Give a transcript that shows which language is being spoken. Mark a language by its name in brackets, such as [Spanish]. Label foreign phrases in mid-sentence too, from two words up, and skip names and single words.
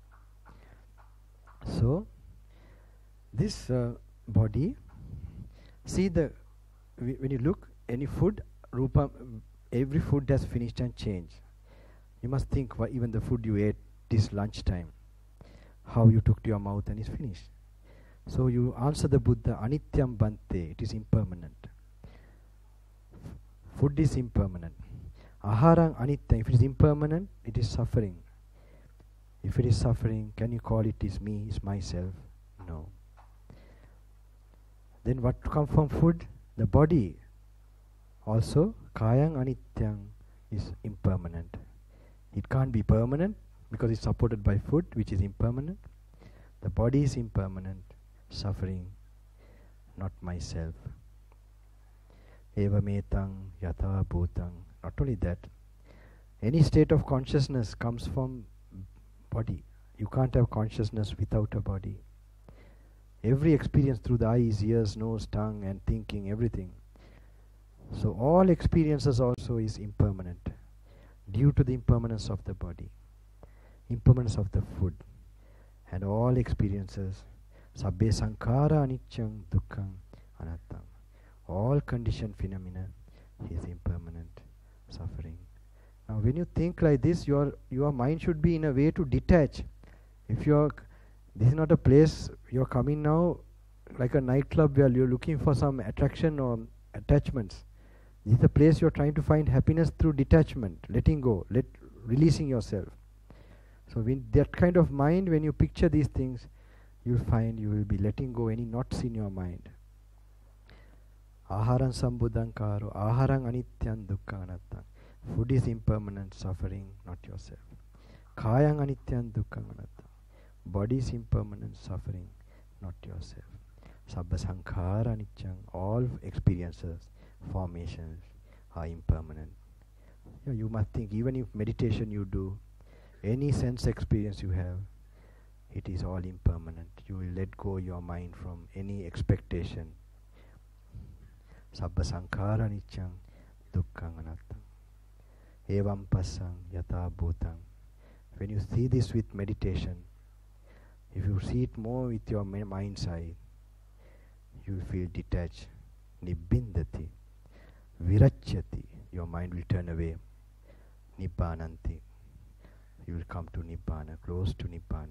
[English] So, this body, see when you look, any food, rupa, every food has finished and changed. You must think even the food you ate this lunchtime, how you took to your mouth and is finished. So you answer the Buddha, [Pali] anityam bhante, [English] it is impermanent. Food is impermanent. [Pali] Aharang anityam, [English] if it is impermanent, it is suffering. If it is suffering, can you call it is me, is myself? No. Then what comes from food? The body. Also, [Pali] kayang anityam [English] is impermanent. It can't be permanent because it's supported by food, which is impermanent. The body is impermanent, suffering, not myself. [Pali] Eva metang yatha bhutang. [English] Not only that, any state of consciousness comes from body. You can't have consciousness without a body. Every experience through the eyes, ears, nose, tongue and thinking, everything. So all experiences also is impermanent due to the impermanence of the body, impermanence of the food, and all experiences, [Pali] sabbe sankhara aniccham dukkham anattam. [English] All conditioned phenomena is impermanent, suffering. Now when you think like this, your mind should be in a way to detach. If this is not a place you're coming now like a nightclub where you're looking for some attraction or attachments. This is a place you're trying to find happiness through detachment, letting go, releasing yourself. So with that kind of mind, when you picture these things, you'll find you will be letting go any knots in your mind. [Pali] Aharan sambudhan karo, aharang anityam dukkha anatta. [English] Food is impermanent, suffering, not yourself. [Pali] Kayang anityam dukkha anatta. [English] Body is impermanent, suffering, not yourself. [Pali] Sabba sankhara aniccham. [English] All experiences, formations are impermanent. You must think, even if meditation you do, any sense experience you have, it is all impermanent. You will let go your mind from any expectation. [Pali] Sabba sankhara aniccham. dukkhaṃ anattaṃ. Evam passam yatā bhūtaṃ. [English] When you see this with meditation, if you see it more with your mind's eye, you will feel detached. [Pali] Nibbindati. Virachyati. [English] Your mind will turn away. [Pali] Nibbananti. [English] You will come to Nibbana, close to Nibbana.